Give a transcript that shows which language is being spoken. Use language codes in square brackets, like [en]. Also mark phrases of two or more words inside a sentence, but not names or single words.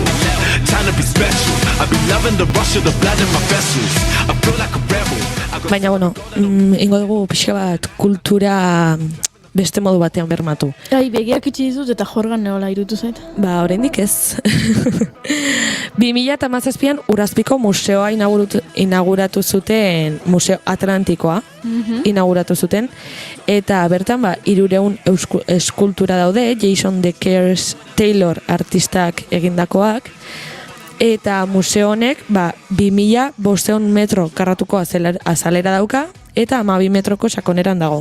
[en] Time to be special. I've been loving the rush of the blood in my vessels. I feel like a rebel. [eu] Baina, ingo dugu pixka bat kultura beste modu batean bermatu. Begiak itxi dizut eta jorgan neola irutu zait. Oraindik ez. 2017an Urazpiko museoa inauguratu zuten, Museo Atlantikoa inauguratu zuten, eta bertan 300 eskultura daude, Jason Deckers Taylor artistak egindakoak, eta museo honek 2500 metro karratuko azalera dauka, eta 12 metroko sakoneran dago.